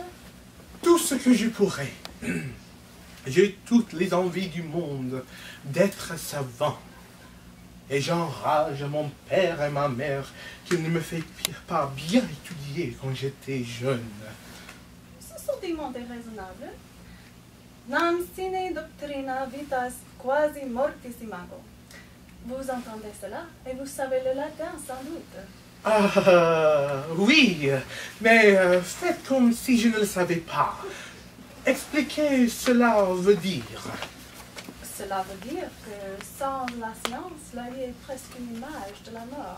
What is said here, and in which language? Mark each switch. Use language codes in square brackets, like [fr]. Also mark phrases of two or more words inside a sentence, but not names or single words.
[fr] Tout ce que je pourrais. J'ai toutes les envies du monde d'être savant. Et j'enrage mon père et ma mère qu'ils ne me fait pas bien étudier quand j'étais jeune. Ce sentiment est raisonnable. [la] Nam sine doctrina vitas quasi mortis imago. [fr] Vous entendez cela et vous savez le latin sans doute. Ah, oui, mais faites comme si je ne le savais pas. Expliquez cela veut dire. Cela veut dire que sans la science, la vie est presque une image de la mort.